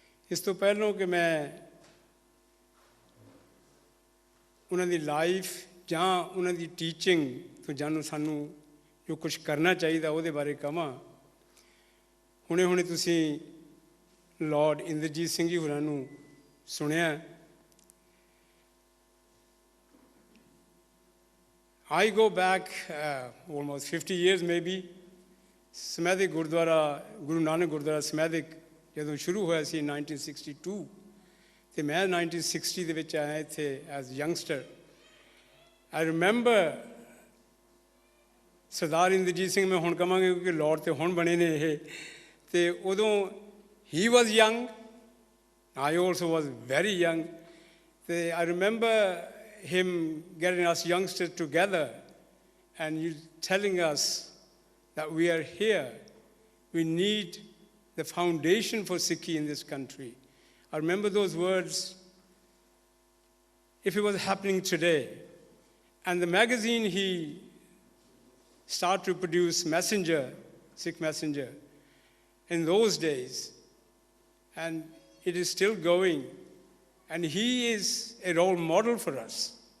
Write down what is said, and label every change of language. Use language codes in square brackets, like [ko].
[pa] ਇਸ ਤੋਂ ਪਹਿਲਾਂ ਕਿ ਮੈਂ ਉਹਨਾਂ ਦੀ ਲਾਈਫ ਜਾਂ ਉਹਨਾਂ ਦੀ ਟੀਚਿੰਗ ਤੋਂ ਜਾਣੂ ਸਾਨੂੰ ਜੋ ਕੁਝ ਕਰਨਾ ਚਾਹੀਦਾ ਉਹਦੇ ਬਾਰੇ ਕਹਾਂ। ਹੁਣੇ ਤੁਸੀਂ Lord Inderjeet Singh ਜੀ ਹੋਰਾਂ ਨੂੰ ਸੁਣਿਆ। [en] I go back almost 50 years maybe. [pa] ਸਮੈਦਿਕ Gurdwara Guru Nanak Gurdwara ਸਮੈਦਿਕ ਜਦੋਂ ਸ਼ੁਰੂ ਹੋਇਆ ਸੀ 1962 ਅਤੇ ਮੈਂ 1960 ਦੇ ਵਿੱਚ ਆਇਆ ਇੱਥੇ [en] As youngster. I remember [pa] ਸਰਦਾਰ ਇੰਦਰਜੀਤ ਸਿੰਘ ਮੈਂ ਹੁਣ ਕਹਾਂਗੇ ਕਿਉਂਕਿ ਲਾਰਡ ਤੇ ਹੁਣ ਬਣੇ ਨੇ ਇਹ, ਅਤੇ ਉਦੋਂ [en] he was young, I also was very young. I remember him getting us youngsters together and telling us that we are here. We need the foundation for Sikhi in this country. I remember those words. If it was happening today, and the magazine he started to produce, Messenger, Sikh Messenger, in those days, and it is still going, and he is a role model for us.